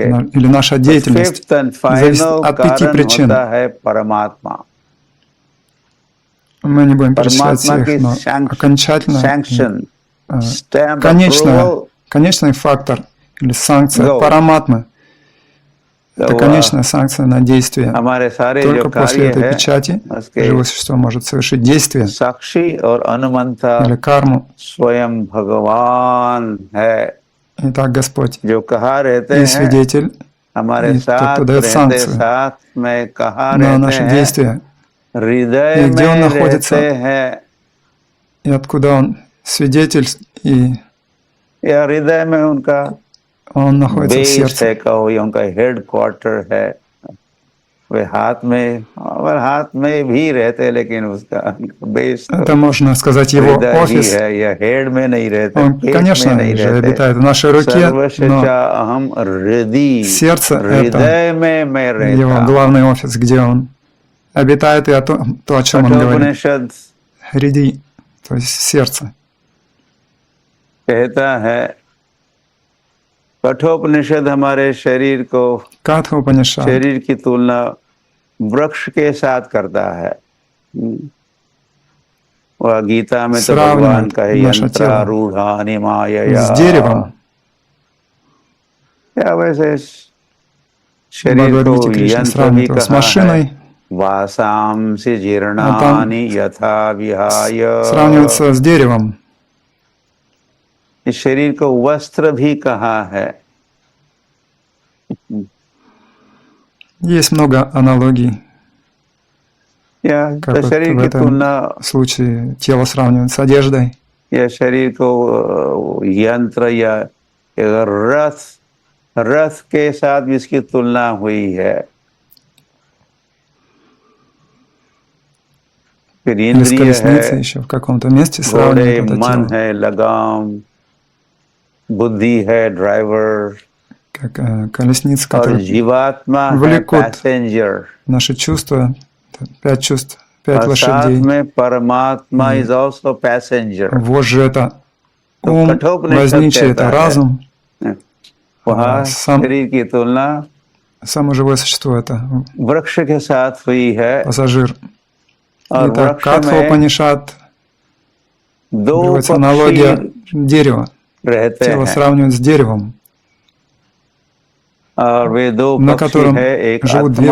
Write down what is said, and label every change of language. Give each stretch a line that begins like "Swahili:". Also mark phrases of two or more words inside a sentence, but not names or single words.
Russian: или наша деятельность
English: fifth and
Russian: зависит
Hindi: फाइनल
Russian: от 5
Hindi: कारण
Russian: причин.
Hindi: होता है परमात्मा।
Russian: Мы не будем перечислять
Hindi: परमात्मा
Russian: всех, но
Hindi: की
Russian: окончательно
English: sanction, stamp
Russian: конечный фактор или санкция
English: Go.
Russian: параматмы – это конечная санкция на действие.
Hindi: हमारे सारे
Russian: Только
Hindi: जो
Russian: после
Hindi: कार्य
Russian: этой
Hindi: है
Russian: печати
Hindi: उसके
Russian: живое существо может совершить действие
Hindi: साक्षी और अनुमंता
Russian: или карму.
Hindi: स्वयं भगवान है,
Russian: Итак, Господь
Hindi: जो कहा रहते
Russian: и
Hindi: हैं
Russian: свидетель,
Hindi: हमारे
Russian: и тот,
Hindi: साथ
Russian: кто дает
Hindi: रहते
Russian: санкцию
Hindi: साथ में कहा
Russian: на
Hindi: रहते
Russian: наши
Hindi: हैं,
Russian: действия.
Hindi: हृदय
Russian: И где он
Hindi: में
Russian: находится?
Hindi: रहते हैं,
Russian: И откуда он свидетель, и
Hindi: या हृदय में उनका
Russian: он находится в
Hindi: बेस
Russian: сердце.
Hindi: है, कहो या उनका
English: head quarter
Hindi: है। वे हाथ में भी रहते हैं, लेकिन उसका बेस
Russian: Это можно сказать его
Hindi: हृदय ही
Russian: офис.
Hindi: है, या हेड में नहीं रहते,
Russian: Он,
Hindi: पेट
Russian: конечно,
Hindi: में नहीं
Russian: же
Hindi: रहते।
Russian: обитает в нашей руке, но
Sanskrit: सर्वशचा अहम हृदय,
Russian: сердце – это
Hindi: हृदय में मैं
Russian: его
Hindi: रहता।
Russian: главный офис, где он обитает, и то, о чем он говорит.
Hindi: कठोपनिषद
Russian: Хриди, то есть сердце.
Hindi: कहता है कठोपनिषद हमारे शरीर को
Russian: Катха Упанишад
Hindi: शरीर की तुलना वृक्ष के साथ करता है। वह गीता में तो भगवान
Russian: сравнивает
Hindi: का है
Russian: наше тело
Sanskrit: यंत्रारूढ़ानि मायया।
Russian: с деревом.
Hindi: क्या वैसे
Russian: В
Hindi: शरीर को
Russian: Бхагавад-гите Кришна
Hindi: यंत्र भी
Russian: сравнивает его с
Hindi: कहा है।
Russian: машиной,
Sanskrit: वासांसि जीर्णानि यथा विहाय।
Russian: сравнивается с деревом.
Hindi: इस शरीर को वस्त्र भी कहा है।
Russian: Есть много аналогий,
Hindi: या
Russian: как
Hindi: तो
Russian: вот
Hindi: शरीर
Russian: в
Hindi: की
Russian: этом
Hindi: तुलना
Russian: случае тело сравнивают с одеждой.
Hindi: या शरीर को यंत्र या रथ के साथ भी इसकी तुलना हुई है। फिर
Russian: Или с
Hindi: इंद्रिय
Russian: колесницей
Hindi: है,
Russian: еще в каком-то месте
Hindi: घोड़े,
Russian: сравнивают это
Hindi: मन
Russian: тело.
Hindi: है, लगाम, बुद्धि है, ड्राइवर,
Russian: Как колесница,
Hindi: और
Russian: которая
Hindi: जीवात्मा है
Russian: влекут
Hindi: पैसेंजर।
Russian: наши чувства, 5 чувств, 5
Hindi: और साथ
Russian: лошадей.
Hindi: में परमात्मा
English: is also passenger.
Russian: Вожжи это
Hindi: तो
Russian: ум,
Hindi: कठोपनिषद
Russian: возничий это
Hindi: कहता है
Russian: разум,
Hindi: वहाँ
Russian: сам,
Hindi: शरीर की तुलना
Russian: само живое существо это
Hindi: वृक्ष के साथ हुई है।
Russian: пассажир.
Hindi: और
Russian: Итак,
Hindi: वृक्ष
Russian: Катха
Hindi: में
Russian: Упанишад
Hindi: दो
Russian: приводится
Hindi: पक्षी
Russian: аналогия дерева.
Hindi: रहते
Russian: Тело
Hindi: हैं
Russian: сравнивают с деревом,
Hindi: और वे दो
Russian: на
Hindi: पक्षी
Russian: котором
Hindi: है, एक
Russian: живут две